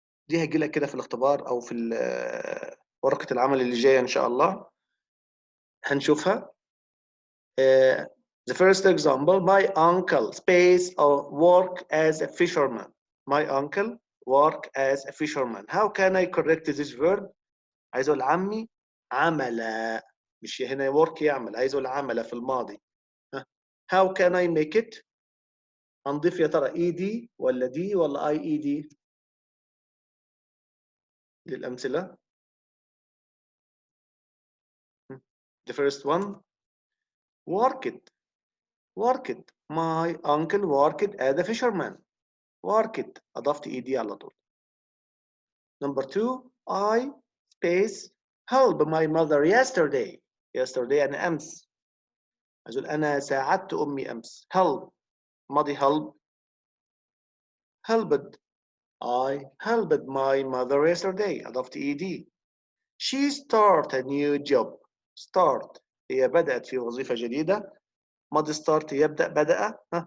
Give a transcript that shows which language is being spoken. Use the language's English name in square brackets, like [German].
[Arabic] دي هجي لك كده في الاختبار او في ورقة العمل اللي جاية ان شاء الله هنشوفها. [English] The first example, my uncle space or work as a fisherman. My uncle work as a fisherman. How can I correct this verb؟ [Arabic] عايز اقول عمي عمل، مش هنا work يعمل، عايز اقول عمل في الماضي. [English] How can I make it؟ [Arabic] هنضيف يا ترى ED ولا D ولا IED للأمثلة. [English] The first one, worked. My uncle worked as a fisherman. [Arabic] worked أضفت ED على طول. [English] Number 2, I space help my mother yesterday. [Arabic] yesterday أنا أمس. أقول أنا ساعدت أمي أمس. [English] help ماضي help. helped. I helped my mother yesterday. [Arabic] أضفت ED. [English] She started a new job. [Arabic] start هي بدأت في وظيفة جديدة. ماضي start يبدأ بدأ.